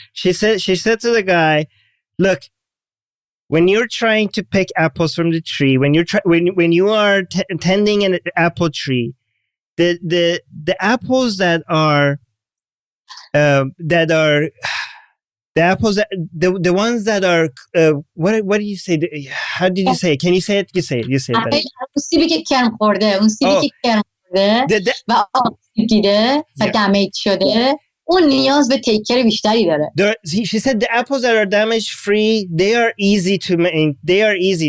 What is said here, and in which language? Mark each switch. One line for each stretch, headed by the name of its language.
English: She said to the guy, look, when you're trying to pick apples from the tree, when you are tending an apple tree, the apples that are the apples the ones that are what do you say? How did you say it? Can you say it? You say it.
Persian: اون سیبی که کرم خورده، اون سیبی که کرم خورده و آب دیده و دمیج شده. اون نیاز به تیکر بیشتری داره.
English: She said the apples that are damage free, they are easy to make. They are easy.